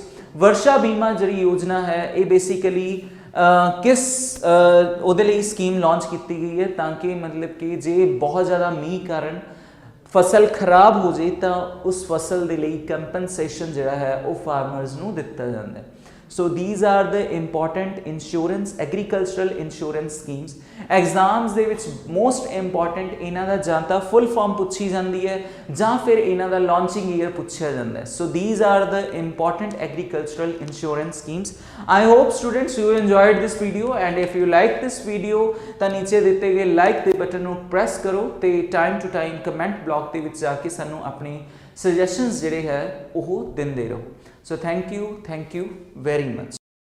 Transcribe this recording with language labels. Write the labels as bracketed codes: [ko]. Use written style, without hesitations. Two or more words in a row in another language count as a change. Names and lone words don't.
[hi] वर्षा बीमा जी योजना है ये बेसिकली किस [pa] ਉਹਦੇ ਲਈ [hi] स्कीम लॉन्च की गई है ताकि मतलब कि जे बहुत ज़्यादा मीह कारण फसल खराब हो जाए तो उस फसल के लिए कंपनसेशन जिहड़ा है वो फार्मर्स [pa] ਨੂੰ ਦਿੱਤਾ [hi] जाता है। [en] So these are the important insurance agricultural insurance schemes. [pa] एग्जाम्स ਦੇ ਵਿੱਚ [en] most important [pa] ਇਹਨਾਂ ਦਾ ਜਾਂ ਤਾਂ [en] full form [pa] ਪੁੱਛੀ ਜਾਂਦੀ ਹੈ ਜਾਂ ਫਿਰ ਇਹਨਾਂ ਦਾ [en] launching year [pa] ਪੁੱਛਿਆ ਜਾਂਦਾ ਹੈ. [en] ਸੋ these are the important agricultural insurance schemes. I hope students you enjoyed this video, [pa] and if you like this video ਤਾਂ ਨੀਚੇ ਦਿੱਤੇ ਗਏ ਲਾਈਕ ਦੇ ਬਟਨ ਨੂੰ ਪ੍ਰੈਸ ਕਰੋ ਤੇ [en] time to time comment block [pa] ਦੇ ਵਿੱਚ ਜਾ ਕੇ ਸਾਨੂੰ ਆਪਣੇ ਸਜੈਸ਼ਨਸ ਜਿਹੜੇ ਹੈ ਉਹ ਦਿੰਦੇ ਰਹੋ. [en] So thank you very much.